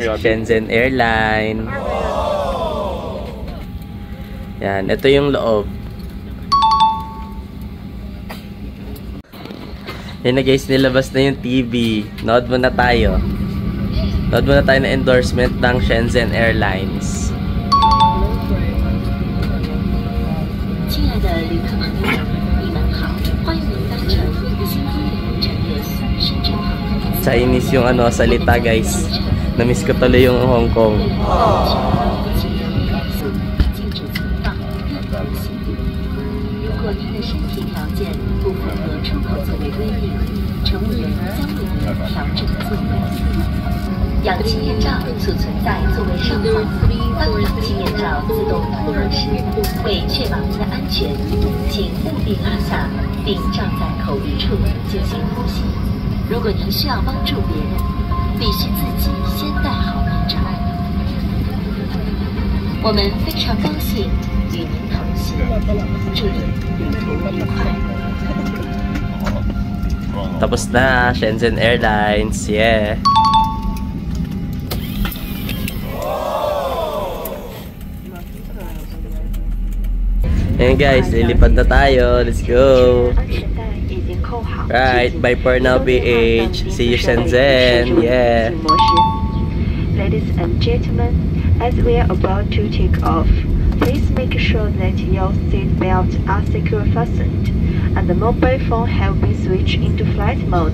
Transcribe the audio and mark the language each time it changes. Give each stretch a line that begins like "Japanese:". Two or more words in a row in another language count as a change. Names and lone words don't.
Filipino: Shenzhen Airline. Yan, ito yung loob. Yan na guys, nilabas na yung TV. Nood muna tayo. Nood muna tayo na endorsement ng Shenzhen Airlines.
Chinese: 亲爱的旅客朋友们，你们好，欢迎搭乘新飞鸿展业深圳航空。
Filipino: Chinese yung salita guys. Na-miss ko tuloy yung Hong Kong.
Chinese: 禁止存放任何行李。如果您的身体条件不符合出口座位规定，乘务员将为您调整座位。氧气面罩储存在座位上方，当氧气面罩自动脱落时，为确保您的安全，请务必拉下并罩在口鼻处进行呼吸。如果您需要帮助别人，必须自己先戴好面罩。我们非常高兴与您同行，祝您旅途愉快。
Filipino: Tapos na, Shenzhen Airlines.
English: Yeah.
Filipino: Ayan guys, lilipad na tayo.
English: Let's go. Right, bye for now BH. See you Shenzhen. Yeah. Ladies and gentlemen, as we are about to take off, please make sure that your seat belts are secure fastened and the mobile phone have been switched into flight mode.